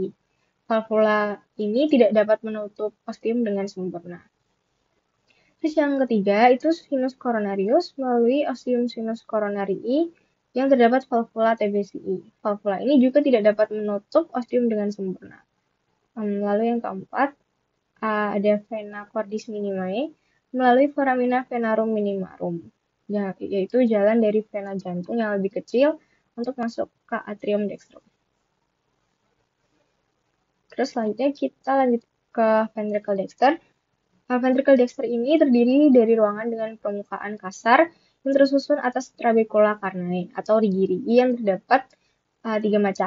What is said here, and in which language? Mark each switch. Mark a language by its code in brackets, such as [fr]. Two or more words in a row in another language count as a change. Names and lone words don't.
[id] Valvula ini tidak dapat menutup ostium dengan sempurna. Terus yang ketiga itu [la] sinus coronarius [id] melalui [la] ostium sinus coronarii [id] yang terdapat valvula TBCI. Valvula ini juga tidak dapat menutup ostium dengan sempurna. Lalu yang keempat, ada [la] vena cordis minimae [id] melalui [la] foramina venarum minimarum, [id] yaitu jalan dari vena jantung yang lebih kecil untuk masuk ke [la] atrium dextrum. [id] Terus selanjutnya kita lanjut ke [la] ventricle dexter. Ventricle dexter [id] ini terdiri dari ruangan dengan permukaan kasar yang tersusun atas [la] trabecula carneae [id] atau rigi-rigi yang terdapat 3 macam.